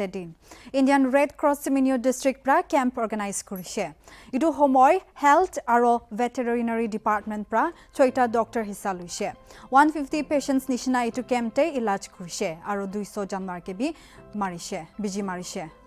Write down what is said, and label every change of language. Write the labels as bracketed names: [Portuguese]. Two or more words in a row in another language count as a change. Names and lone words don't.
[Naga Pidgin] din Indian Red Cross Seminyo district pra camp organize kurise idu homoy health aro [English] veterinary department [Naga Pidgin] pra choita doctor hissa luise 150 patients nishina itu camp te ilaj kurise aro 200 janmar ke bi marise biji marise